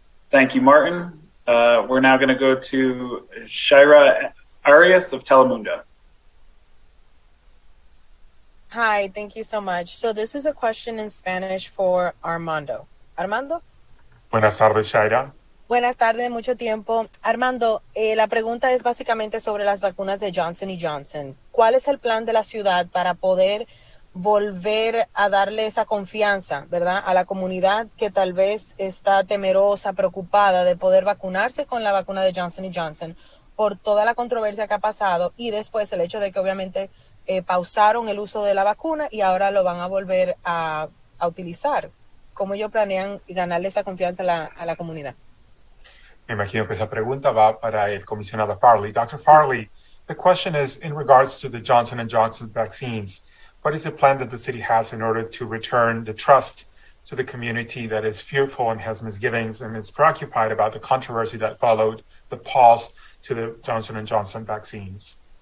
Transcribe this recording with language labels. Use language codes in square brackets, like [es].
[en] Thank you, Martin. We're now going to go to Shaira Arias of Telemundo. Hi, thank you so much. So this is a question in Spanish for Armando. Armando? [es] Buenas tardes, Shaira. Buenas tardes, mucho tiempo. Armando, la pregunta es básicamente sobre las vacunas de Johnson & Johnson. ¿Cuál es el plan de la ciudad para poder volver a darle esa confianza, ¿verdad?, a la comunidad que tal vez está temerosa, preocupada de poder vacunarse con la vacuna de Johnson & Johnson por toda la controversia que ha pasado y después el hecho de que obviamente pausaron el uso de la vacuna y ahora lo van a volver a utilizar? cómo ellos planean ganarle esa confianza a la comunidad. Me imagino que esa pregunta va para el comisionado Farley. [en] Dr. Farley, the question is in regards to the Johnson & Johnson vaccines. What is the plan that the city has in order to return the trust to the community that is fearful and has misgivings and is preoccupied about the controversy that followed the pause to the Johnson & Johnson vaccines?